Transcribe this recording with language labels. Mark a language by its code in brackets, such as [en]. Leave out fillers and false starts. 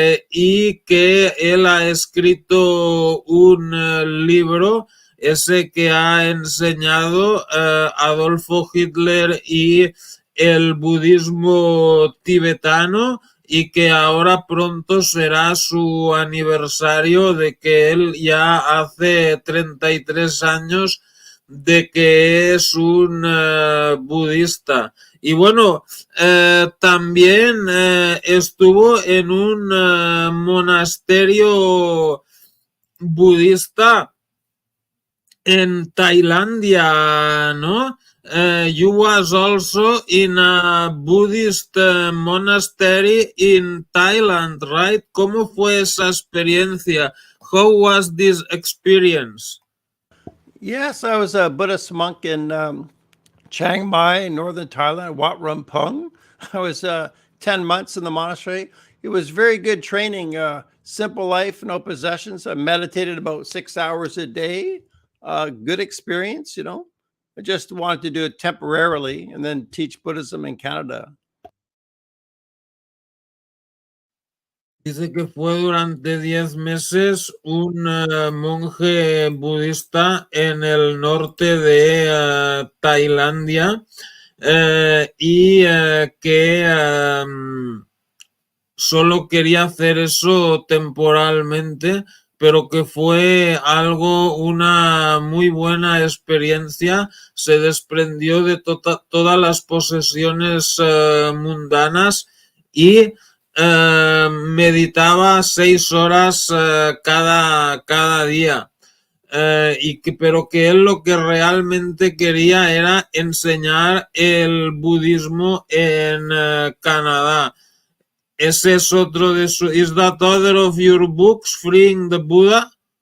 [es] y que él ha escrito un libro, ese que ha enseñado Adolfo Hitler y el budismo tibetano, y que ahora pronto será su aniversario de que él ya hace 33 años de que es un budista. Y bueno, también estuvo en un monasterio budista en Tailandia, ¿no? [en] You was also in a Buddhist monastery in Thailand, right? [es] ¿Cómo fue esa experiencia? [en] How was this experience? Yes, I was a Buddhist monk in Chiang Mai, northern Thailand, Wat Rumpong. I was 10 months in the monastery. It was very good training, simple life, no possessions. I meditated about 6 hours a day. Good experience, you know. I just wanted to do it temporarily and then teach Buddhism in Canada. [es] Dice que fue durante 10 meses un monje budista en el norte de Tailandia, y que solo quería hacer eso temporalmente, pero que fue una muy buena experiencia. Se desprendió de todas las posesiones mundanas y meditaba 6 horas cada día. Pero que él lo que realmente quería era enseñar el budismo en Canadá. Ese es otro de su... [en] Is that other of your books, Freeing the Buddha?